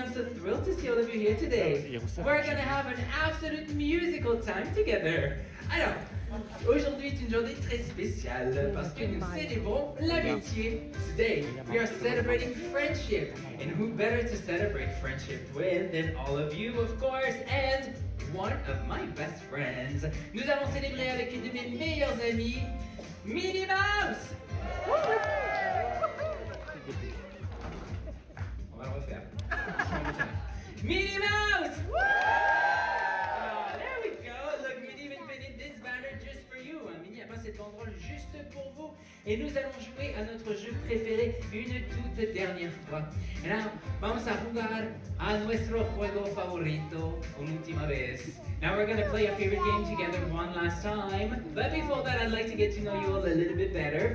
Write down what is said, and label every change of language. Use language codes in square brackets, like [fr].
[en] I'm so thrilled to see all of you here today. We're gonna have an absolute musical time together. [fr] Alors, aujourd'hui est une journée très spéciale parce que nous célébrons l'amitié. [en] Today, we are celebrating friendship. And who better to celebrate friendship with than all of you, of course, and one of my best friends. [fr] Nous allons célébrer avec une de mes meilleures amies, Minnie Mouse. On va le refaire. Minnie Mouse! [en] There we go. Look, Minnie even painted this banner just for you. [fr] Minnie a peint cette banderole juste pour vous. Et nous allons jouer à notre jeu préféré une toute dernière fois. [es] Et now, vamos a jugar a nuestro juego favorito una última vez. [en] Now we're gonna play our favorite game together one last time. But before that, I'd like to get to know you all a little bit better.